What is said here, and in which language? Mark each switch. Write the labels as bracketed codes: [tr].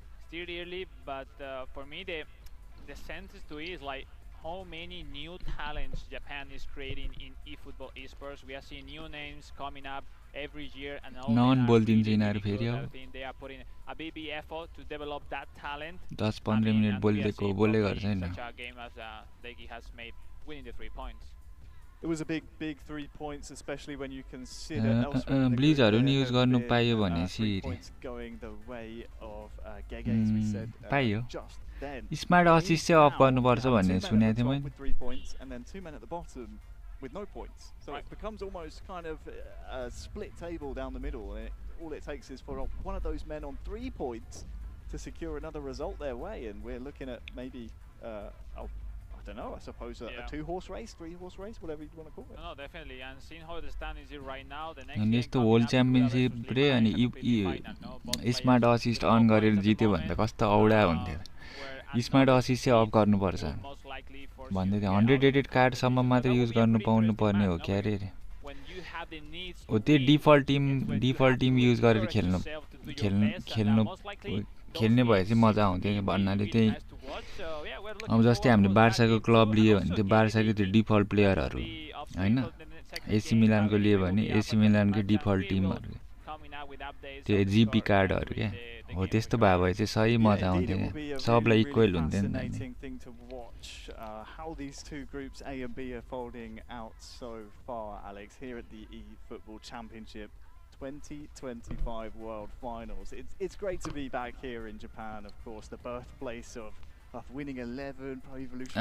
[en] Still early, but for me the sentence to it is like how many new talents Japan is creating in eFootball esports. We are seeing new names coming up every year, and they are putting a big effort to develop that talent. [ne] 10-15 minute बोलेको बोले गर्छ हैन [en] such a game as Dyiki has made, winning the 3 points. It was a big 3 points, especially when you consider elsewhere. [ne] Blizzहरू नि use गर्नु पाइयो भनेसी [en] going the way of Gege, as we said. [ne] पाइयो smart assist चाहिँ of गर्नुपर्छ भन्ने सुनेको थिएँ मैले [en] 3 points and then 2 men at the bottom with no points. So it becomes almost kind of a split table down the middle, and it all it takes is for one of those men on 3 points to secure another result their way, and we're looking at maybe I don't know, I suppose a 2-horse race, 3-horse race, whatever you want to call it. No, definitely. And seeing how the stand is right now, the next [ne] अनि यस्तो world championship रे अनि smart assist on गरेर जित्यो भने त कस्तो औडा हुन्थ्यो स्मार्ट असिस्ट चाहिँ अफ गर्नुपर्छ भन्दै थियो 100 रेटेड कार्डसम्म मात्र युज गर्नु पाउनु पर्ने हो क्या रे हो त्यो डिफल्ट टिम युज गरेर खेल्ने भए चाहिँ मजा आउँथ्यो भन्नाले त्यही अब जस्तै हामीले बार्साको क्लब लियो भने त्यो बार्साको त्यो डिफल्ट प्लेयरहरू हैन एसी मिलानको लियो भने एसी मिलानकै डिफल्ट टिमहरू त्यो जिपी कार्डहरू क्या हो त्यस्तो भए चाहिँ सही मजा आउँथ्यो क्या सबलाई इक्वल हुन्थ्यो नि [en] how these two groups A and B are folding out so far, Alex, here at the eFootball Championship 2025 World Finals. It's great to be back here in Japan, of course, the birthplace of winning 11 Pro Evolution.